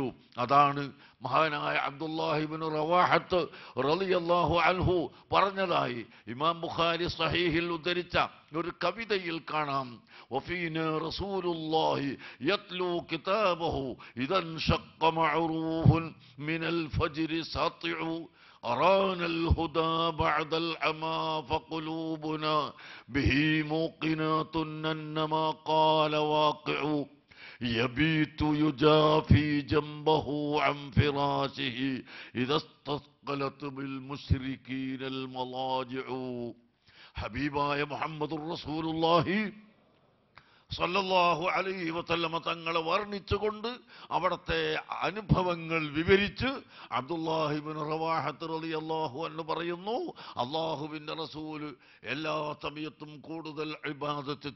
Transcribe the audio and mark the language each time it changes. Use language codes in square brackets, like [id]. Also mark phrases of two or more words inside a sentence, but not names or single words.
[ml] അതാണ് മഹാനായ അബ്ദുല്ലാഹി ഇബ്നു റവാഹത്ത് [ar] رضي الله عنه [ml] പറഞ്ഞതായി ഇമാം ബുഖാരി സ്വഹീഹിൽ ഉദ്ധരിച്ച ഒരു കവിതയിൽ കാണാം. [ar] وفينا رسول الله يتلو كتابه إذا انشق معروف من الفجر ساطع أرانا الهدى بعد العمى فقلوبنا به موقنات أنما قال واقع يبيت يجافي جنبه عن فراشه إذا استثقلت بالمشركين المضاجع. [ml] حبيباയ മുഹമ്മദ് റസൂലുള്ളാഹി [ar] صلى الله عليه وسلم [ml] തങ്ങളെ വർണ്ണിച്ചുകൊണ്ട് അവിടുത്തെ അനുഭവങ്ങൾ വിവരിച്ച് അബ്ദുല്ലാഹി ഇബ്നു റവാഹത്ത് [ar] رضي الله عنه [ml] പറയുന്നു, അല്ലാഹുവിൻ്റെ റസൂല് എല്ലാ സമയത്തും കൂടുതൽ ഇബാദത്ത്